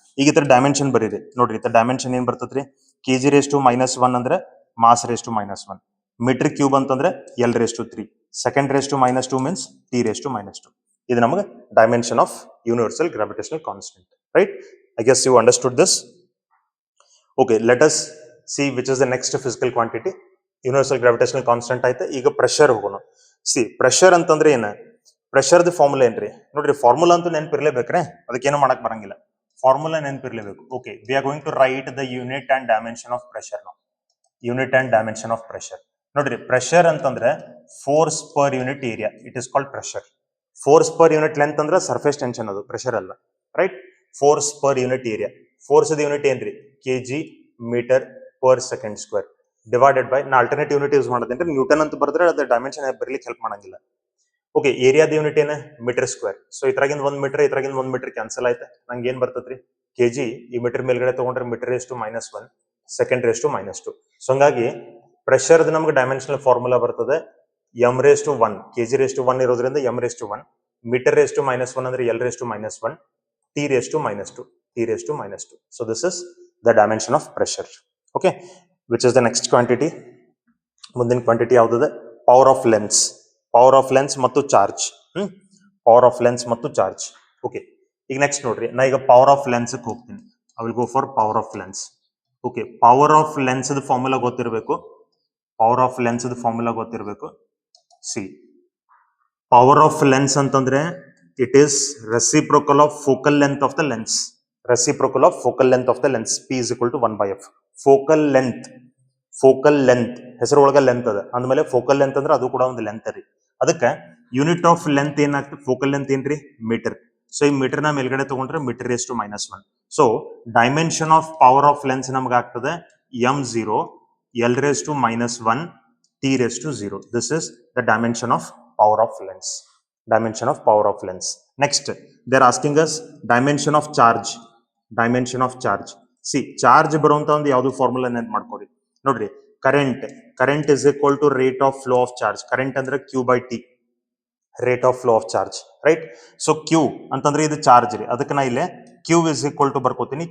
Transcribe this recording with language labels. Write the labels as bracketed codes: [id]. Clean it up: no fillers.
[kn] ಈಗ ಇತರ ಡೈಮೆನ್ಷನ್ ಬರೀರಿ ನೋಡ್ರಿ. ಇತರ ಡೈಮೆನ್ಷನ್ ಏನ್ ಬರ್ತದ್ರಿ? ಕೆಜಿ ರೇಸ್ ಟು -1 ಅಂದ್ರೆ mass raise to -1. Metre cube ಅಂತಂದ್ರೆ L raised to 3. Second raise to -2 means T raised to -2. ಇದು ನಮಗೆ dimension of universal gravitational constant, right. [en] I guess you understood this. Okay, let us see which is the next physical quantity. [kn] Universal gravitational constant ಆಯ್ತು. ಈಗ pressure ಹೋಗೋಣ. C, pressure ಅಂತಂದ್ರೆ ಏನ? Pressure the formula ಏನ್ರಿ? ನೋಡ್ರಿ, formula ಅಂತೂ ನೆನಪಿರ್ಲೇಬೇಕ್ರೆ, ಅದಕ್ಕೇನು ಮಾಡಕ್ ಬರಂಗಿಲ್ಲ. Formula ನೆನಪಿರ್ಲೇಬೇಕು. [en] Okay, we are going to write the unit and dimension of pressure. [kn] ನಾವು unit and dimension of pressure ನೋಡ್ರಿ. [en] Pressure ಅಂತಂದ್ರೆ force per unit area, it is called pressure. [kn] Force per unit length ಅಂದ್ರೆ surface tension, ಅದು pressure ಅಲ್ಲ, right. Force per unit area, force the unit ಏನ್ರಿ? KG metre per second square. Divided by ನಾ alternate unit use ಮಾಡೋದಂದ್ರೆ Newton ಅಂತ ಬರೆದ್ರೆ ಅದು dimension ಬರಲಿಕ್ಕೆ ಹೆಲ್ಪ್ ಮಾಡಂಗಿಲ್ಲ. ಓಕೆ, ಏರಿಯಾದ ಯೂನಿಟ್ ಏನು metre square. So ಇದ್ರಾಗಿಂದ 1 metre ಇದ್ರಾಗಿಂದ 1 metre cancel ಆಯ್ತು. ನಂಗೆ ಏನ್ ಬರ್ತದ್ರಿ ಕೆಜಿ. ಈ ಮೀಟರ್ ಮೇಲ್ಗಡೆ ತಗೊಂಡ್ರೆ metre raise to -1 second raise to -2. So ಹಂಗಾಗಿ ಪ್ರೆಷರ್ ನಮ್ಗೆ ಡೈಮೆನ್ಷನಲ್ ಫಾರ್ಮುಲಾ ಬರ್ತದೆ m⁻1 kg⁻1 ಇರೋದ್ರಿಂದ m⁻1 m⁻1 ಅಂದ್ರೆ L⁻⁻1 T⁻², T⁻². [en] So this is the dimension of pressure. Okay, which is the next quantity. [kn] ಮುಂದಿನ quantity ಯಾವ್ದು? Power of lens. Power of lens ಮತ್ತು charge. Power of lens ಮತ್ತು charge. Okay, ಈಗ next ನೋಡ್ರಿ, ನಾ ಈಗ power of lens ಹೋಗ್ತೀನಿ. [en] I will go for power of lens. [kn] Okay, power of lens formula ಗೊತ್ತಿರಬೇಕು. ಪವರ್ ಆಫ್ ಲೆನ್ಸ್ ಫಾರ್ಮುಲಾ ಗೊತ್ತಿರಬೇಕು. [en] See, power of lens ಅಂತಂದ್ರೆ it is reciprocal of focal length of the lens. [kn] Reciprocal of focal length of the lens. [en] P is equal to 1/f. [kn] Focal length, focal length ಹೆಸರೊಳಗ length ಅದ ಅಂದ್ಮೇಲೆ focal length ಅಂದ್ರೆ ಅದು ಕೂಡ ಒಂದು length ರೀ. ಅದಕ್ಕೆ unit of length ಏನಾಗ್ತದೆ? Focal length ಏನ್ರಿ? ಮೀಟರ್. ಸೊ ಈ ಮೀಟರ್ ನ ಮೇಲ್ಗಡೆ ತಗೊಂಡ್ರೆ m⁻⁻1. So dimension of power of lens ನಮ್ಗೆ ಆಗ್ತದೆ m0 L⁻⁻1 T⁻0. [en] This is the dimension of power of lens. Dimension of power of lens. Next, they are asking us dimension of charge. Dimension of charge. [kn] See, charge ಬರುವಂತ ಒಂದು ಯಾವುದು formula ನೆನ್ಪು ಮಾಡ್ಕೊರಿ. ನೋಡ್ರಿ, [en] Current is equal to rate of flow of charge. [kn] Current ಅಂದ್ರೆ Q/T, rate of flow of charge, right? So Q ಅಂತಂದ್ರೆ ಇದು charge ರೀ. ಅದಕ್ಕೆ ನಾ ಇಲ್ಲೇ [en] Q is equal to [kn] ಬರ್ಕೋತೀನಿ.